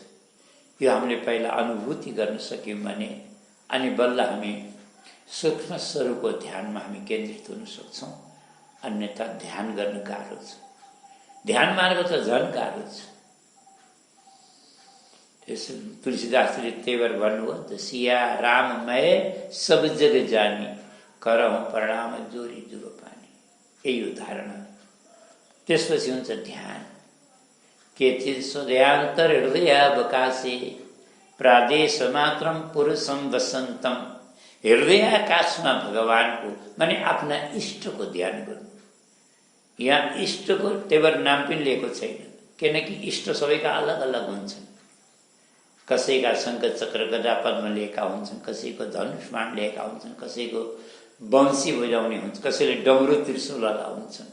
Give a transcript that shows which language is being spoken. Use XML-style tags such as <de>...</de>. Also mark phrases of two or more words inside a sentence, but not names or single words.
<ne>यो हामीले पहिला अनुभूति गर्न सक्यौँ भने अनि बल्ल हामी सूक्ष्म स्वरूपको ध्यानमा हामी केन्द्रित हुन सक्छौँ। अन्यथा ध्यान गर्न गाह्रो छ। ध्यान मार्ग त झन् गाह्रो छ। तुलसीदासले त्यही भएर भन्नुभयो त,</ne> <awa>सिया राममय सब जग जानी करहु प्रणाम जोरी जुरो पानी।</awa> <ne>यही हो धारणा। त्यसपछि हुन्छ ध्यान।</ne> <sa>केचित् स्वध्यान्तर हृदयावकाशे प्रादेश मात्रम पुरुषम वसन्तम।</sa> <ne>हृदयाकाशमा भगवानको माने आफ्ना इष्टको ध्यान गर्नु। यहाँ इष्टको त्यही भएर नाम पनि लिएको छैन, किनकि इष्ट सबैका अलग अलग हुन्छन्। कसैका शङ्ख चक्र गदा पद्म लिएका हुन्छन्, कसैको धनुष बाण लिएका हुन्छन्, कसैको वंशी बजाउने हुन्छ, कसैले डमरू त्रिशूलवाला हुन्छन्।</ne>